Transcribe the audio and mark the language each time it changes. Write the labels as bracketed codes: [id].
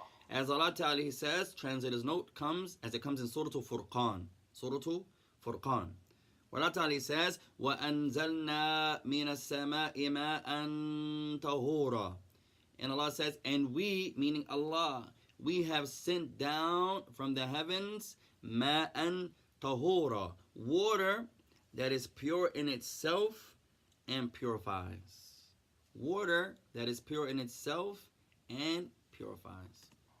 [en] As Allah Ta'ala, He says, translator's note comes as it comes in Surah Furqan. Surah Furqan. Where Allah Ta'ala says, [ar] وَأَنزَلْنَا مِنَ السَّمَاءِ مَاءً طَهُورًا. [en] And Allah says, and we, meaning Allah, we have sent down from the heavens ma'an tahura, water that is pure in itself and purifies. Water that is pure in itself and purifies.